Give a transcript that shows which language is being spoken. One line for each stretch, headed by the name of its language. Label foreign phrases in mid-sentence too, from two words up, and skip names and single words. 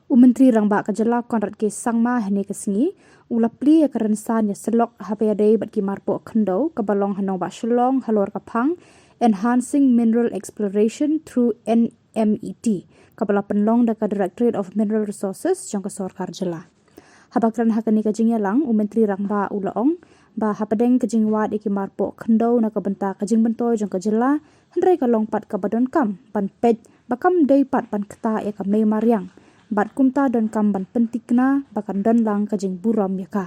Khasi: Myntri Rangbah Jylla Conrad K Sangma hynne sngi ula plie rynsan syllok Haba Iadei bat ki Marpoh Khyndew kabalong nongbah Shillong halor phang,
English: enhancing mineral exploration through NMET
Khasi: kabala pynlong daka Directorate of Mineral Resources jong sorkar Jylla. Haba kren hakani ka jingialang Myntri Rangbah ulaong ba hapdeng ka jingwad iki Marpoh Khyndew na bynta ka jingmyntoi jong Jylla hynrei ka longpat ka donkam ban pej bakam dei pat ban kta ya ka Mariang bat kumta donkam ban pentikna bakan donlang ka jing Burom Ruh.